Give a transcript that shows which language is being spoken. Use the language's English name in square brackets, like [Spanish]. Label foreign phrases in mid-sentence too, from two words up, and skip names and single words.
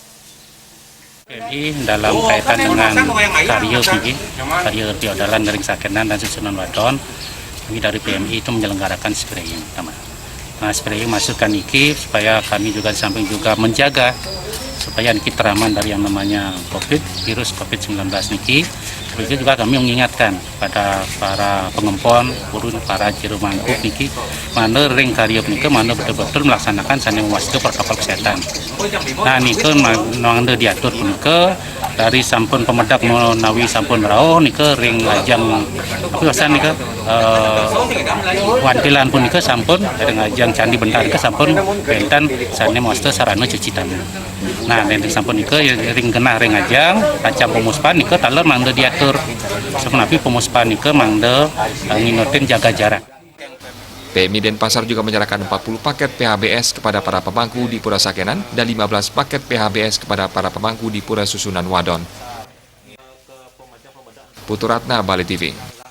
[Indonesian] PMI dalam kaitan dengan karya piodalan dari Sakenan dan Susunan Wadon, kami dari PMI itu menyelenggarakan spraying. Nah, spraying masukkan niki supaya kami juga di samping juga menjaga supaya niki teraman dari yang namanya virus COVID-19 niki. Begitu juga kami mengingatkan pada para pengempon, para jero mangkuk niki, [Balinese] mana ring karya niki, [Indonesian] mana betul-betul melaksanakan saling mewaspadai protokol kesehatan. [Balinese] Nah, niki mana diatur niki dari sampun pemedak menawi sampun rao niki ring ajang apa kesan niki wantilan pun niki sampun dari ajang candi bentar niki sampun bentan [Indonesian] saling mewaspadai sarana cuci tangan. [Balinese] Nah, dari sampun niki ring genah ring ajang kacang pemuspan niki taler mangda diatur sepenapi pemuspan niki mangda nginotin [Indonesian] jaga jarak. PMI Denpasar juga menyerahkan 40 paket PHBS kepada para pemangku di Pura Sakenan dan 15 paket PHBS kepada para pemangku di Pura Susunan Wadon. Putu Ratna, Bali TV.